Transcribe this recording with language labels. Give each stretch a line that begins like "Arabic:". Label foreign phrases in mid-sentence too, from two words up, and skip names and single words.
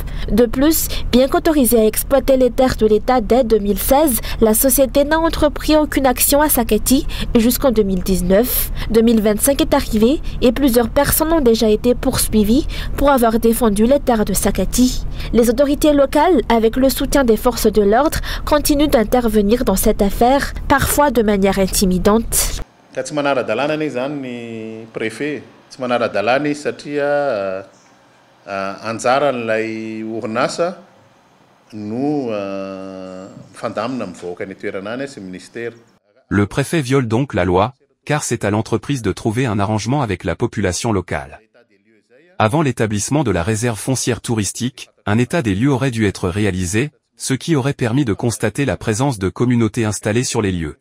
French: De plus, bien qu'autorisée à exploiter les terres de l'État dès 2016, la société n'a entrepris aucune action à Sakati jusqu'en 2019. 2025 est arrivé et plusieurs personnes ont déjà été poursuivies pour avoir défendu les terres de Sakati. Les autorités locales, avec le soutien des forces de l'ordre, continuent d'intervenir dans cette affaire, parfois de manière intimidante.
Malagasy: Tsy manara-dalàna anie zany ny préfet, tsy manara-dalàna izy satria anjara n'ilay orinasa no fandamina mivoaka ny toerana any sy ministère.
French: Le préfet viole donc la loi, car c'est à l'entreprise de trouver un arrangement avec la population locale. Avant l'établissement de la réserve foncière touristique, un état des lieux aurait dû être réalisé, ce qui aurait permis de constater la présence de communautés installées sur les lieux.